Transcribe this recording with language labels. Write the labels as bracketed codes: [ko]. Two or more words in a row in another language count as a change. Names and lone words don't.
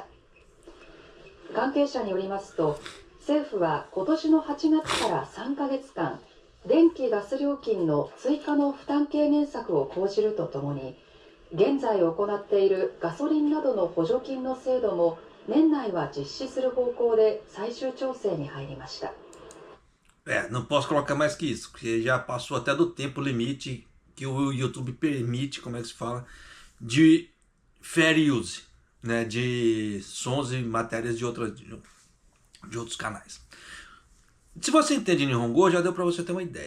[ja] 関係者によりますと、政府は今年の8月から3ヶ月間、電気・ガス料金の追加の負担軽減策を講じるとともに、現在行っているガソリンなどの補助金の制度も年内は実施する方向で最終調整に入りました。 [pt] Não posso colocar mais que isso, porque já passou até do tempo limite que o YouTube permite, como é que se fala, de [en] fair use, [pt] né, de sons e matérias de outros canais. Se você entende Nihongo, já deu para você ter uma ideia.